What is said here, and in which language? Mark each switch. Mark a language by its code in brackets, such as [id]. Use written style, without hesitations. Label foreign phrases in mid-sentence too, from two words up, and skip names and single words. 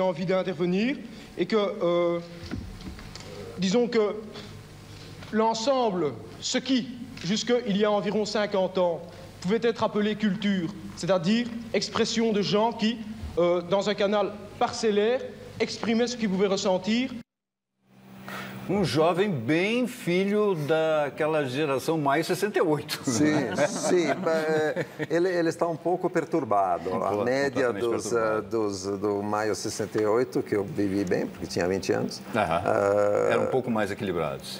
[fr] envie d'intervenir et que, disons que l'ensemble, ce qui, jusqu'il y a environ 50 ans, pouvait être appelé culture, c'est-à-dire expression de gens qui, dans un canal parcellaire, exprimaient ce qu'ils pouvaient ressentir. [pt] Um jovem bem filho daquela geração mais 68. Sim, sim. Ele está um pouco perturbado. A média do maio 68, que eu vivi bem, porque tinha 20 anos. Eram um pouco mais equilibrados.